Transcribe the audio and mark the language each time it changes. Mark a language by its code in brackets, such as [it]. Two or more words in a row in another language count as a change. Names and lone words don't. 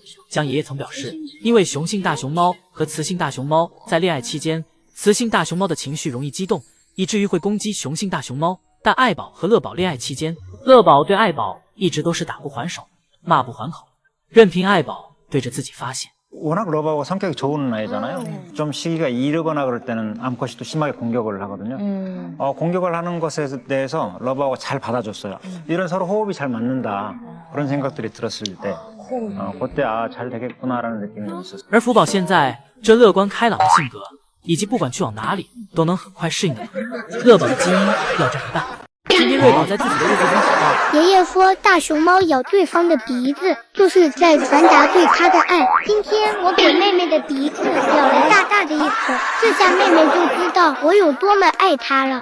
[zh] 江爷爷曾表示，因为雄性大熊猫和雌性大熊猫在恋爱期间，雌性大熊猫的情绪容易激动，以至于会攻击雄性大熊猫。但爱宝和乐宝恋爱期间，乐宝对爱宝一直都是打不还手，骂不还口，任凭爱宝对着自己发泄。 [ko] 워낙 러버가 성격이 좋은 아이잖아요. 좀 시기가 이르거나 그럴 때는 암컷이 또 심하게 공격을 하거든요. 공격을 하는 것에 대해서 러버가 잘 받아줬어요. 이런 서로 호흡이 잘 맞는다. 그런 생각들이 들었을 때 그때 잘 되겠구나라는 느낌이 있었어요. [zh] 而福宝现在这乐观开朗的性格，以及不管去往哪里都能很快适应的乐宝的基因要这么大。今天瑞宝在自己的日记中写道，爷爷说大熊猫咬对方的鼻子就是在传达对他的爱。今天我给妹妹的鼻子咬了大大的一口，这下妹妹就知道我有多么爱她了。